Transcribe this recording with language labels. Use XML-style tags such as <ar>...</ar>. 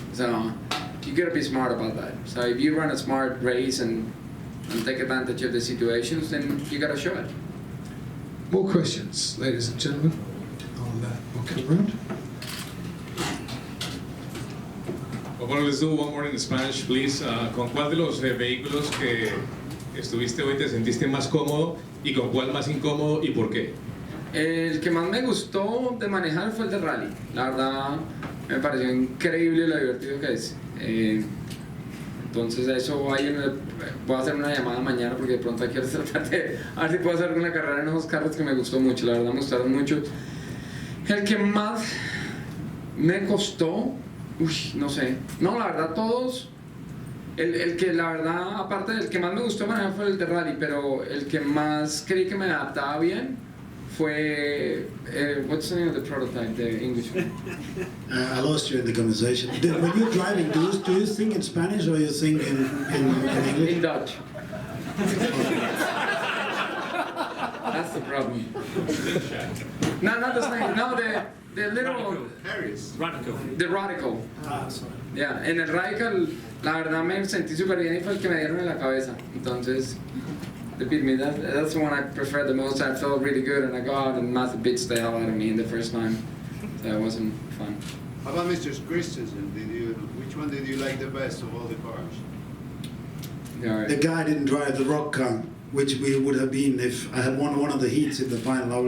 <en>So you gotta be smart about that. So if you run a smart race and take advantage of the situations, then you gotta show it. More questions, ladies and gentlemen. I'll come around. Well, let's do one more in Spanish, please.</en> <es>¿Con cuál de los vehículos que estuviste hoy te sentiste más cómodo y con cuál más incómodo y por qué? El que más me gustó de manejar fue el de rally. La verdad, me pareció increíble lo divertido que es. Entonces eso voy a hacer una llamada mañana porque de pronto quiero tratar de a ver si puedo hacer una carrera en esos carros que me gustó mucho, la verdad me gustaron mucho. El que más me costó, no sé, no, la verdad todos, el que la verdad, aparte del que más me gustó manejar fue el de rally, pero el que más creí que me adaptaba bien fue,</es> <en>what's the name of the prototype, the English one? I lost you in the conversation. When you're driving, do you think in Spanish or you think in English? In Dutch. That's the problem. No, not the snake. No, the little. Harris. Radical. The radical. Ah, sorry.</en> <es>Yeah, en el radical, la verdad me sentí súper bien y fue el que me dieron en la cabeza. Entonces,</es> <en>they beat me. That's the one I prefer the most. I felt really good, and I go out and Matt beats the hell out of me in the first time. So it wasn't fun. How about Mr. Kristensen? Which one did you like the best of all the cars? Yeah, The guy didn't drive the rock car, which we would have been if I had won one of the heats in the final.</en>